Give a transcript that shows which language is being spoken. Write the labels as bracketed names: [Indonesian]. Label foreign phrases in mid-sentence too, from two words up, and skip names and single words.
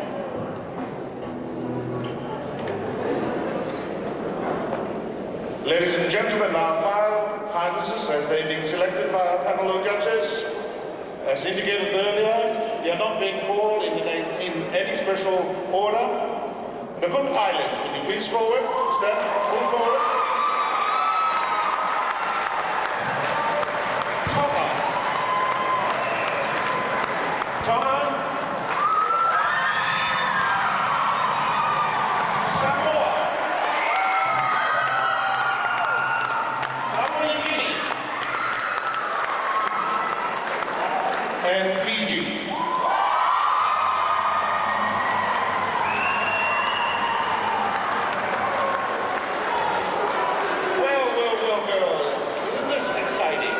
[English] Ladies and gentlemen, our 5 finalists, as they've been selected by a panel of judges, as indicated earlier, they are not being called in any special order. The Cook Islands, will you please forward? Move forward. Tonga. Samoa. Papua New Guinea. And Fiji. Isn't this exciting?